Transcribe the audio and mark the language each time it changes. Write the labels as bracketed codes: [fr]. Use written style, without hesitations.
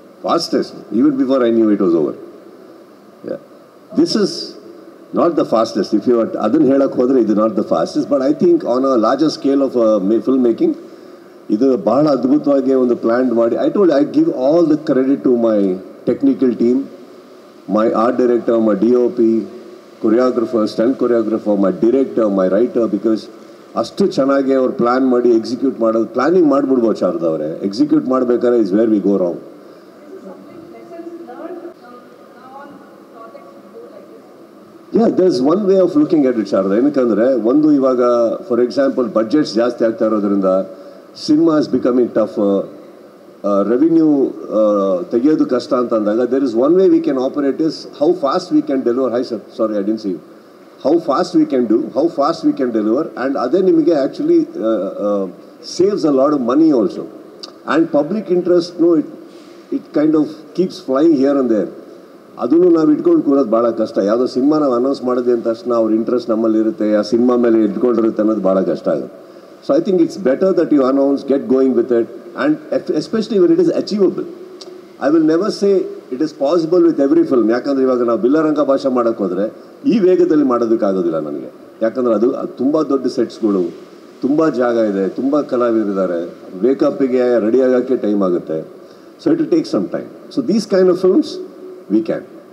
[en] Fastest, even before I knew it was over. Yeah. This is not the fastest. If you are [kn] adhan helak hodre, [en] it is not the fastest. But I think on a larger scale of filmmaking, [kn] ಇದು ಬಹಳ ಅದ್ಭುತವಾಗಿ ಒಂದು plan ಮಾಡಿ. [en] I give all the credit to my technical team, my art director, my DOP, choreographer, stunt choreographer, my director, my writer. [kn] Because ಅಷ್ಟು ಚೆನ್ನಾಗಿ ಅವ್ರು plan ಮಾಡಿ execute ಮಾಡೋದು. ಪ್ಲ್ಯಾನಿಂಗ್ ಮಾಡಿಬಿಡ್ಬೋದು ಶಾರದಾ ಅವರೇ, ಎಕ್ಸಿಕ್ಯೂಟ್ ಮಾಡಬೇಕಾದ್ರೆ [en] Is where we go wrong. Yeah, there's one way of looking at it, Sharada. [kn] ಏನಕ್ಕಂದರೆ, ಒಂದು ಇವಾಗ for example budgets ಜಾಸ್ತಿ ಆಗ್ತಾ ಇರೋದ್ರಿಂದ [en] Cinema is becoming tough. [kn] Revenue ತೆಗೆಯೋದು ಕಷ್ಟ ಅಂತ ಅಂದಾಗ [en] There is one way we can operate is how fast we can deliver. Hi sir, sorry I didn't see. How fast we can do, how fast we can deliver, and [kn] ಅದೇ ನಿಮಗೆ [en] Actually saves a lot of money also. And public ಇಂಟ್ರೆಸ್ಟ್ನು it kind of keeps flying here and there. [kn] ಅದನ್ನು ನಾವು ಇಟ್ಕೊಂಡು ಕೂರೋದು ಭಾಳ ಕಷ್ಟ. ಯಾವುದೋ cinema ನಾವು announce ಮಾಡಿದೆ ಅಂದ ತಕ್ಷಣ ಅವ್ರ ಇಂಟ್ರೆಸ್ಟ್ ನಮ್ಮಲ್ಲಿ ಇರುತ್ತೆ, ಆ ಸಿನಿಮಾ ಮೇಲೆ ಇಟ್ಕೊಂಡಿರುತ್ತೆ ಅನ್ನೋದು ಭಾಳ ಕಷ್ಟ ಆಗುತ್ತೆ. [en] So I think it's better that you announce, get going with it, and especially when it is achievable. I will never say it is possible with every film. [kn] ಯಾಕಂದರೆ ಇವಾಗ ನಾವು ಬಿಲ್ಲರಂಗ ಭಾಷೆ ಮಾಡೋಕ್ಕೆ ಹೋದರೆ ಈ ವೇಗದಲ್ಲಿ ಮಾಡೋದಕ್ಕಾಗೋದಿಲ್ಲ ನನಗೆ. ಯಾಕಂದರೆ ಅದು ತುಂಬ ದೊಡ್ಡ ಸೆಟ್ಸ್ಗಳು, ತುಂಬ ಜಾಗ ಇದೆ, ತುಂಬ ಕಲಾವಿದರಿದ್ದಾರೆ, ವೇಕಪ್ಪಿಗೆ ರೆಡಿ ಆಗೋಕ್ಕೆ ಟೈಮ್ ಆಗುತ್ತೆ. [en] So it will take some time. So these kind of films we can.